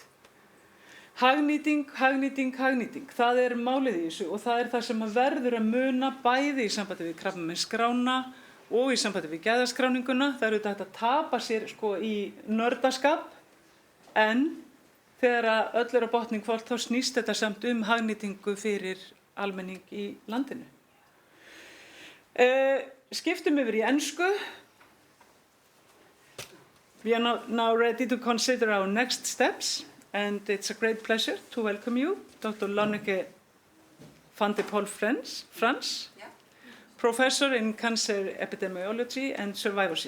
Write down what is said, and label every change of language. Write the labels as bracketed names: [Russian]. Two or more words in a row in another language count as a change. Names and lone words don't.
[Icelandic] Hagnýting, það er málið í þessu og það er það sem verður að muna bæði í sambandi við krabbameinsskrána og í sambandi við gæðaskráninguna. Það eru þetta að tapa sér sko í nördaskap en þegar að öll er á botning hvort þá snýst þetta samt hagnýtingu fyrir almenning í landinu. Skiptum yfir í ensku. [English] We are now ready to consider our next steps and it's a great pleasure to welcome you, Dr. Lonneke van de Pol Frans, Professor in Cancer Epidemiology and Survivorship.